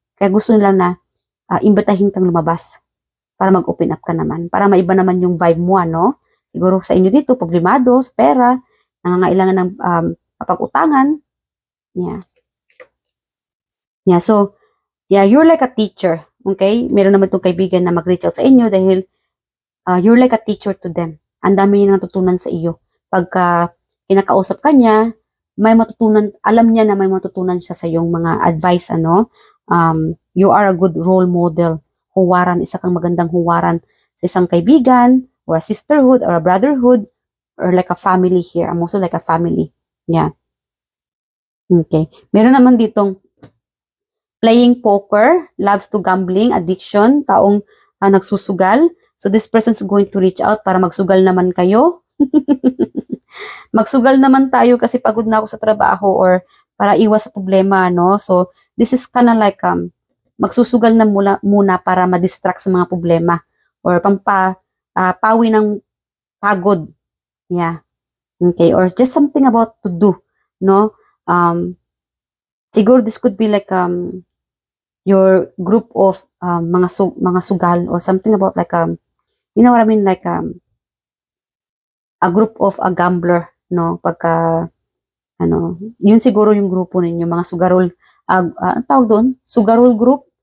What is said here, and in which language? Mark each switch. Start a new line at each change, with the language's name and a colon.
Filipino: Kaya gusto nila na imbitahin kang lumabas para mag-open up ka naman, para maiba naman yung vibe mo, ano? Siguro sa inyo dito, problemado, pera, nangangailangan ng kapag-utangan. Yeah.
English: Yeah, so, yeah, you're like a teacher, okay?
Filipino: Meron naman itong kaibigan na mag-reach out sa inyo dahil
English: you're like a teacher to them.
Filipino: Ang dami niya natutunan sa iyo. Pagka kinakausap ka niya, may matutunan, alam niya na may matutunan siya sa iyong mga advice, ano?
English: You are a good role model.
Filipino: Huwaran, isa kang magandang huwaran sa isang kaibigan,
English: or a sisterhood, or a brotherhood, or like a family here. I'm also like a family. Yeah. Okay.
Filipino: Meron naman ditong
English: playing poker, loves to gambling, addiction,
Filipino: taong nagsusugal.
English: So this person's going to reach out
Filipino: para magsugal naman kayo. Magsugal naman tayo kasi pagod na ako sa trabaho, or para iwas sa problema, no?
English: So this is kind of like
Filipino: magsusugal na muna para ma-distract sa mga problema, or pawi ng pagod. Yeah.
English: Okay, or just something about to do, no? Siguro this could be like your group of
Filipino: mga sugal,
English: or something about like you know what I mean, like a group of a gambler, no?
Filipino: Pagka yun siguro yung grupo ninyo, mga sugarol, ang tawag doon, sugarol group.